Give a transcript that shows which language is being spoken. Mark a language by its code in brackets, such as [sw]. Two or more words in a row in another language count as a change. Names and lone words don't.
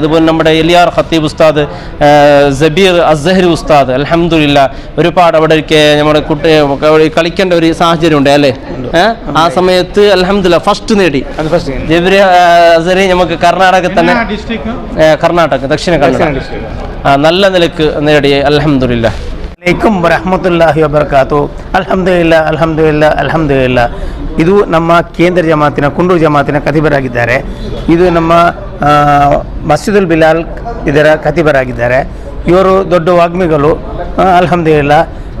[ml] അതുപോലെ നമ്മുടെ എലിയാർ ഖത്തീബ് ഉസ്താദ്, സബീർ അസ്സഹരി ഉസ്താദ് [ar] الحمد لله [ml] ഒരുപാട് അവിടേക്ക് നമ്മുടെ കുട്ടി കളിക്കേണ്ട ഒരു സാഹചര്യം ഉണ്ട് അല്ലേ? ആ സമയത്ത് [ar] الحمد لله [ml] ഫസ്റ്റ് നേടി ജബീർ അസ്സഹരി നമുക്ക് കർണാടക തന്നെ, കർണാടക ദക്ഷിണ കന്നഡ നല്ല നിലക്ക് നേടി [ar] الحمد لله. عليكم ورحمة الله وبركاته. الحمد لله الحمد لله الحمد لله. [kn] ಇದು ನಮ್ಮ ಕೇಂದ್ರ ಜಮಾತಿನ ಕುಂಡೂರು ಜಮಾತಿನ ಖತೀಬರಾಗಿದ್ದಾರೆ. ಇದು ನಮ್ಮ ಮಸ್ಜಿದುಲ್ ಬಿಲಾಲ್ ಇದರ ಖತೀಬರಾಗಿದ್ದಾರೆ. ಇವರು ದೊಡ್ಡ ವಾಗ್ಮಿಗಳು [ar] الحمد لله.